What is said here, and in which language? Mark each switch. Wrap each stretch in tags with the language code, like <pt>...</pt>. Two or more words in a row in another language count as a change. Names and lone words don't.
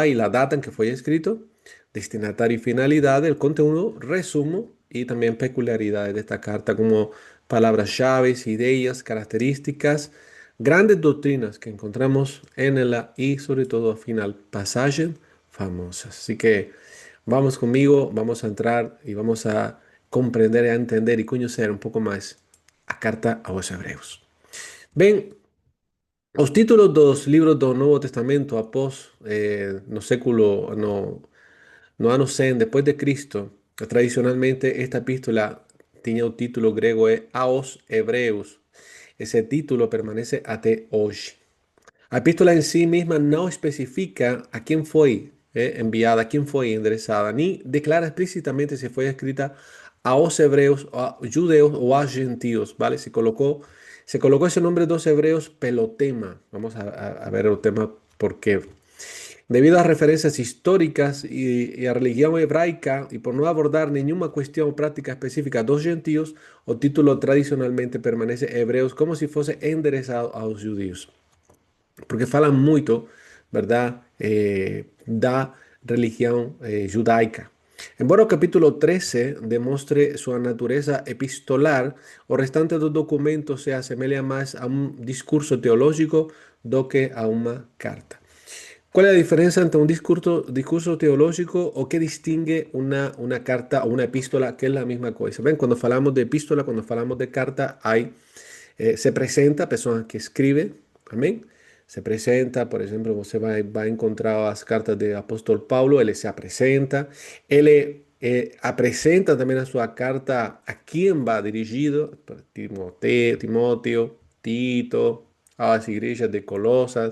<es>Y la data en que fue escrito, destinatario y finalidad, el contenido, resumo y también peculiaridades de esta carta, como palabras llaves, ideas, características, grandes doctrinas que encontramos en ella y sobre todo al final pasajes famosas. Así que vamos conmigo, vamos a entrar y vamos a comprender, a entender y conocer un poco más a carta a los hebreos.</es> <pt>Bem, os títulos dos livros do Novo Testamento após no século, no ano 100 depois de Cristo, tradicionalmente esta epístola tinha o título grego aos Hebreus. Esse título permanece até hoje. A epístola em si mesma não especifica a quem foi enviada, a quem foi endereçada, nem declara explicitamente se foi escrita aos hebreus, a judeus ou a gentios,</pt> <es>¿vale? Se colocó ese nombre dos hebreos</es> <pt>pelo tema.</pt> <es>Vamos a ver el tema por qué. Debido a referencias históricas y a religión hebraica, y por no abordar ninguna cuestión práctica específica</es> <pt>dos gentios,</pt> <es>el título tradicionalmente permanece hebreos como si fuese enderezado a los judíos, porque</es> <pt>falan muito,</pt> <es>¿verdad? Da religión judaica.</es> <pt>Embora o capítulo 13 demonstre sua natureza epistolar, o restante do documento se assemelha mais a um discurso teológico do que a uma carta.</pt> <es>¿Cuál es la diferencia entre un discurso teológico o qué distingue una carta o una epístola, que es la misma cosa? ¿Ven? Cuando hablamos de epístola, cuando hablamos de carta, se presenta personas que escriben, amén. Se presenta, por ejemplo, você va a encontrar las cartas del apóstol Pablo, él se presenta, él presenta también a su carta a quién va dirigido, Timoteo, Tito, a las iglesias de Colosas.</es>